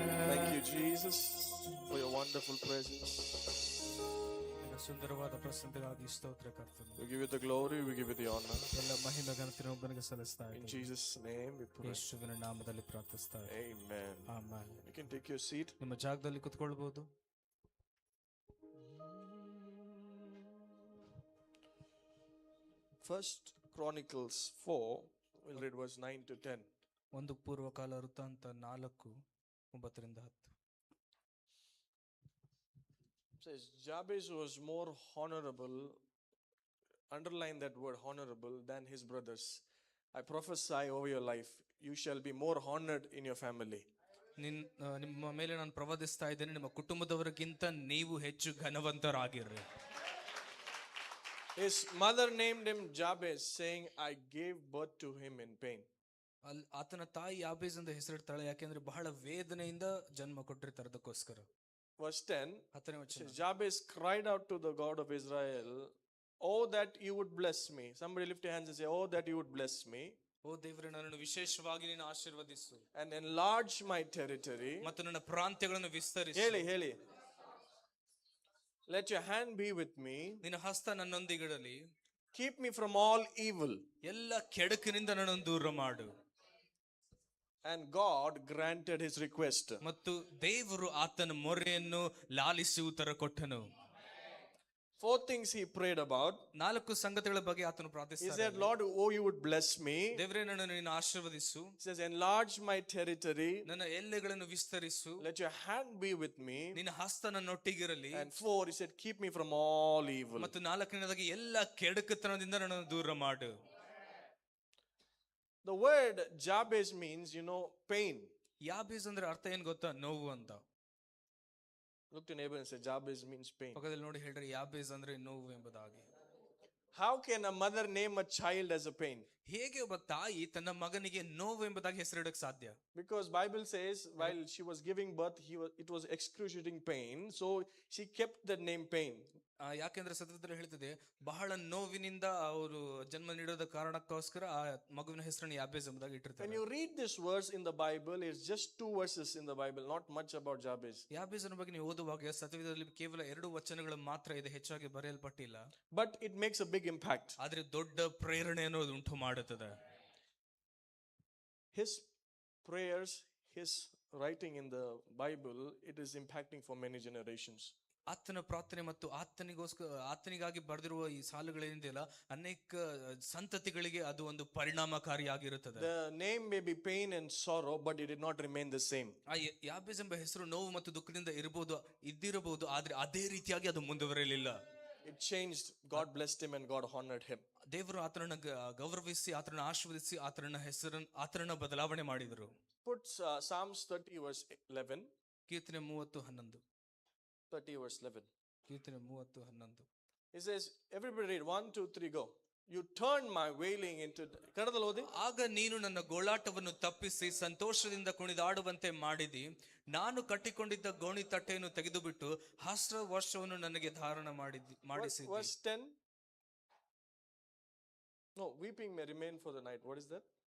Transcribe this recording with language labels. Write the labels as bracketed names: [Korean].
[English] Thank you, Jesus, for your wonderful presence. [Kannada] ಸುಂದರವಾದ ಪ್ರಸನ್ನತೆಗಾಗಿ ಸ್ತೋತ್ರ ಕರ್ತನೆ. [English] We give you the glory, we give you the honor. [Kannada] ಎಲ್ಲ ಮಹಿಮೆ ಘನತೆಯನ್ನು ಒಬ್ಬನಿಗೆ ಸಲ್ಲಿಸ್ತಾ [English] In [Kannada] ಇದ್ದೇವೆ. [English] Jesus' name we pray. [Kannada] ಯೇಸುವಿನ ನಾಮದಲ್ಲಿ ಪ್ರಾರ್ಥಿಸ್ತಾ ಇದ್ದೇವೆ. [English] Amen. [Kannada] Amen. [English] You can take your seat. [Kannada] ನಿಮ್ಮ ಜಾಗದಲ್ಲಿ ಕುತ್ಕೊಳ್ಬಹುದು. [English] First Chronicles 4, we'll read verse 9 to 10. [Kannada] ಒಂದು ಪೂರ್ವಕಾಲ ವೃತ್ತಾಂತ 4:9-10. [English] It says Jabez was more honorable, underline that word honorable, than his brothers. I prophesy over your life, you shall be more honored in your family. [Kannada] ನಿಮ್ಮ ಮೇಲೆ ನಾನು ಪ್ರವಾದಿಸ್ತಾ ಇದ್ದೇನೆ, ನಿಮ್ಮ ಕುಟುಂಬದವರಿಗಿಂತ ನೀವು ಹೆಚ್ಚು ಘನವಂತರಾಗಿರ್ರಿ. [English] His mother named him Jabez, saying, I gave birth to him in pain. [Kannada] ಆತನ ತಾಯಿ ಯಾಬೇಜ್ ಅಂತ ಹೆಸರಿಡ್ತಾಳೆ, ಯಾಕೆಂದ್ರೆ ಬಹಳ ವೇದನೆಯಿಂದ ಜನ್ಮ ಕೊಟ್ಟಿರ್ತಾರೆ ಅದಕ್ಕೋಸ್ಕರ. [English] Verse 10, [Kannada] 10ನೇ ವಚನ. [English] Jabez cried out to the God of Israel, oh that you would bless me. Somebody lift your hands and say, oh that you would bless me. [Kannada] ಓ ದೇವರೇ, ನನ್ನನ್ನು ವಿಶೇಷವಾಗಿ ನೀನು ಆಶೀರ್ವದಿಸು [English] And enlarge my territory. [Kannada] ಮತ್ತು ನನ್ನ ಪ್ರಾಂತ್ಯಗಳನ್ನು ವಿಸ್ತರಿಸು. ಹೇಳಿ. [English] Let your hand be with me. [Kannada] ನಿನ್ನ ಹಸ್ತ ನನ್ನೊಂದಿಗಿರಲಿ. [English] Keep me from all evil. [Kannada] ಎಲ್ಲ ಕೆಡುಕಿನಿಂದ ನನ್ನನ್ನು ದೂರ ಮಾಡು. [English] And God granted his request. [Kannada] ಮತ್ತು ದೇವರು ಆತನ ಮೊರೆಯನ್ನು ಲಾಲಿಸಿ ಉತ್ತರ ಕೊಟ್ಟನು. [English] 4 things he prayed about. [Kannada] 4 ಸಂಗತಿಗಳ ಬಗ್ಗೆ ಆತನು [English] He [Kannada] ಪ್ರಾರ್ಥಿಸಿದ. [English] said, Lord, oh you would bless me. [Kannada] ದೇವರೇ, ನನ್ನನ್ನು ನೀನು ಆಶೀರ್ವದಿಸು. [English] He says, enlarge my territory. [Kannada] ನನ್ನ ಎಲ್ಲೆಗಳನ್ನು ವಿಸ್ತರಿಸು. [English] Let your hand be with me. [Kannada] ನಿನ್ನ ಹಸ್ತ ನನ್ನೊಟ್ಟಿಗಿರಲಿ. [English] And 4, he said, keep me from all evil. [Kannada] ಮತ್ತು 4ನೇದಾಗಿ ಎಲ್ಲ ಕೆಡುಕುತನದಿಂದ ನನ್ನನ್ನು ದೂರ ಮಾಡು. [English] The word Jabez means, pain. [Kannada] ಯಾಬೇಜ್ ಅಂದ್ರೆ ಅರ್ಥ ಏನ್ ಗೊತ್ತಾ? ನೋವು ಅಂತ. [English] Look to neighbor and say, Jabez means pain. [Kannada] ಪಕ್ಕದಲ್ಲಿ ನೋಡಿ ಹೇಳ್ರಿ, ಯಾಬೇಜ್ ಅಂದ್ರೆ ನೋವು ಎಂಬುದಾಗಿ. [English] How can a mother name a child as a pain? [Kannada] ಹೇಗೆ ಒಬ್ಬ ತಾಯಿ ತನ್ನ ಮಗನಿಗೆ ನೋವು ಎಂಬುದಾಗಿ ಹೆಸರಿಡಕ್ಕೆ ಸಾಧ್ಯ? [English] Because Bible says while she was giving birth, it was excruciating pain, so she kept the name pain. [Kannada] ಯಾಕೆಂದ್ರೆ ಸತ್ಯದಲ್ಲಿ ಹೇಳ್ತದೆ, ಬಹಳ ನೋವಿನಿಂದ ಅವರು ಜನ್ಮ ನೀಡೋದ ಕಾರಣಕ್ಕೋಸ್ಕರ ಆ ಮಗುವಿನ ಹೆಸರನ್ನು ಯಾಬೇಜ್ ಎಂಬುದಾಗಿ ಇಟ್ಟಿರ್ತಾರೆ. [English] When you read this verse in the Bible, it's just 2 verses in the Bible, not much about Jabez. [Kannada] ಯಾಬೇಜನ ಬಗ್ಗೆ ನೀವು ಓದುವಾಗ ಸತ್ಯದಲ್ಲಿ ಕೇವಲ 2 ವಚನಗಳು ಮಾತ್ರ ಇದೆ, ಹೆಚ್ಚಾಗಿ ಬರೆಯಲ್ಪಟ್ಟಿಲ್ಲ. [English] But it makes a big impact. [Kannada] ಆದ್ರೆ ದೊಡ್ಡ ಪ್ರೇರಣೆಯನ್ನು ಅದು ಉಂಟು ಮಾಡುತ್ತದೆ. [English] His prayers, his writing in the Bible, it is impacting for many generations. [Kannada] ಆತನ ಪ್ರಾರ್ಥನೆ ಮತ್ತು ಆತನಿಗಾಗಿ ಬರೆದಿರುವ ಈ ಸಾಲುಗಳೇನಿದೆಯಲ್ಲ, ಅನೇಕ ಸಂತತಿಗಳಿಗೆ ಅದು ಒಂದು ಪರಿಣಾಮಕಾರಿಯಾಗಿರುತ್ತದೆ. [English] The name may be pain and sorrow, but it did not remain the same. [Kannada] ಆ ಯಾಬೇಜ್ ಎಂಬ ಹೆಸರು ನೋವು ಮತ್ತು ದುಃಖದಿಂದ ಇದ್ದಿರಬಹುದು, ಆದ್ರೆ ಅದೇ ರೀತಿಯಾಗಿ ಅದು ಮುಂದುವರೆಯಲಿಲ್ಲ. [English] It changed. God blessed him and God honored him. [Kannada] ದೇವರು ಆತನನ್ನು ಗೌರವಿಸಿ, ಆತನನ್ನು ಆಶೀರ್ವದಿಸಿ, ಆತನನ್ನು ಬದಲಾವಣೆ ಮಾಡಿದರು. [English] Put Psalms 30 verse 11. [Kannada] ಕೀರ್ತನೆ 30:11. [English] 30 verse 11. [Kannada] ಕೀರ್ತನೆ 30:11. [English] It says, everybody read 1, 2, 3, go. You turned my wailing into. [Kannada] ಕನ್ನಡದಲ್ಲಿ ಓದಿ. ಆಗ ನೀನು ನನ್ನ ಗೋಳಾಟವನ್ನು ತಪ್ಪಿಸಿ ಸಂತೋಷದಿಂದ ಕುಣಿದಾಡುವಂತೆ ಮಾಡಿದಿ. ನಾನು ಕಟ್ಟಿಕೊಂಡಿದ್ದ ಗೋಣಿ ತಟ್ಟೆಯನ್ನು ತೆಗೆದುಬಿಟ್ಟು ವರ್ಷವನ್ನು ನನಗೆ ಧಾರಣ ಮಾಡಿಸಿದಿ. [English] Verse 10. No, weeping may remain for the night. What is that?